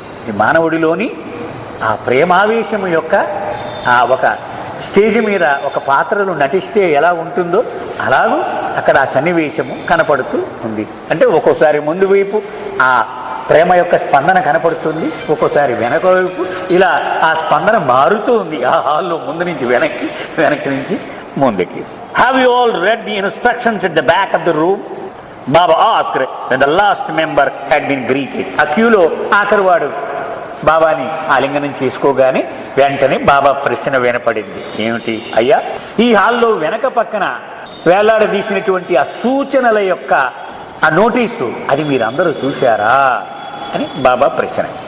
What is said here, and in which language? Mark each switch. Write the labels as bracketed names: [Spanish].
[Telugu] ఈ మానవుడిలోని ఆ ప్రేమావేశము యొక్క ఒక స్టేజ్ మీద ఒక పాత్రలు నటిస్తే ఎలా ఉంటుందో అలాగూ అక్కడ ఆ సన్నివేశము కనపడుతూ ఉంది. అంటే ఒక్కోసారి ముందు వైపు ఆ ప్రేమ యొక్క స్పందన కనపడుతుంది, ఒక్కోసారి వెనక వైపు ఇలా ఆ స్పందన మారుతూ ఉంది. ఆ హాల్లో ముందు నుంచి వెనక్కి, వెనక్కి నుంచి ముందుకి. [English] Have you all read the instructions at the back of the room? Baba asked when the last member had been greeted. [Telugu] ఆ క్యూలో ఆఖరి వాడు బాబాని ఆలింగనం చేసుకోగానే వెంటనే బాబా ప్రశ్న వినపడింది. ఏమిటి అయ్యా? ఈ హాల్లో వెనక పక్కన వేలాడదీసినటువంటి ఆ సూచనల యొక్క ఆ నోటీసు, అది మీరందరూ చూశారా అని బాబా ప్రశ్న.